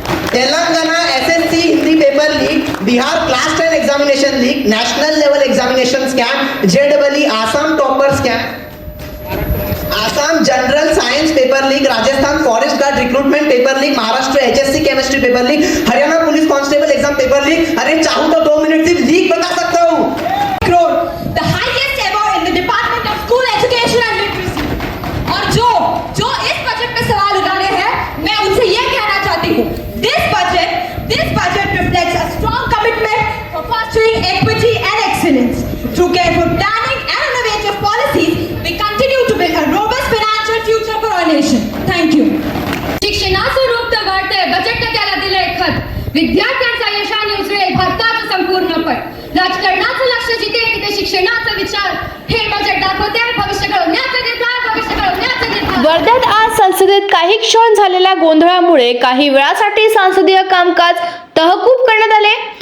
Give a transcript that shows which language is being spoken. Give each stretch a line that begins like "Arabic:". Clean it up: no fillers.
Hindi: Telangana SSC Hindi paper leak, Bihar class 10 examination league, national level examination camp, जेडबलई Assam toppers camp, Assam general science paper leak, Rajasthan forest guard recruitment paper leak, Maharashtra HSC chemistry paper leak, Haryana police constable exam paper leak. अरे चाहूं तो 2 minute सिर्फ league बता सकता हूं।
English: The highest ever in the Department of School Education and Literacy।
Hindi: और जो इस बजट पे सवाल उठा रहे हैं, मैं उनसे ये कहना चाहती हूँ,
English: this budget reflects a strong commitment for fostering equity and excellence. Through careful planning and innovative policies, we continue to build a robust financial future for our nation. Thank you.
Marathi: शिक्षणाचं रूप तर वाढतंय, बजेटनं त्याला दिलंय खत। विद्यार्थ्यांचा यशाने उजळेल भारताचं संपूर्ण पट। राजकारणाचं लक्ष जिथे तिथे शिक्षणाचा विचार हे बजेट दाखवते। भविष्य घडवण्याचा निर्धार, भविष्य घडवण्याचा निर्धार। वर्ध्यात आज संसदेत काही क्षण झालेल्या गोंधळामुळे काही वेळासाठी संसदीय कामकाज तहकूब करण्यात आले।